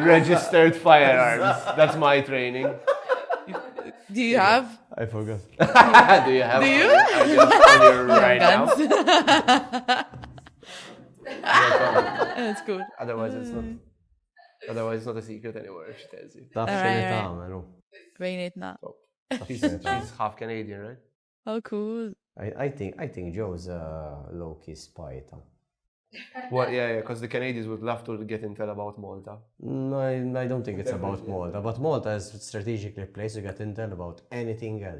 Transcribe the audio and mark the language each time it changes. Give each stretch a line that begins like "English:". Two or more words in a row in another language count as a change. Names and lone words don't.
English: Registered firearms. That's my training. Do you have? I forgot. Do you have? Do you? On your right now. That's good. Otherwise, it's not. Otherwise, it's not a secret anymore. If she tells you.
Maltese: Taf
English: Alright,
Maltese: xini
English: alright.
Maltese: tagħmelu. Bejnietna.
English: She's half Canadian, right? Oh, cool. I think Joe's a low-key spy. What? Yeah, because the Canadians would love to get intel about Malta. No, I don't think it's about Malta. But Malta is strategically placed to get intel about anything else.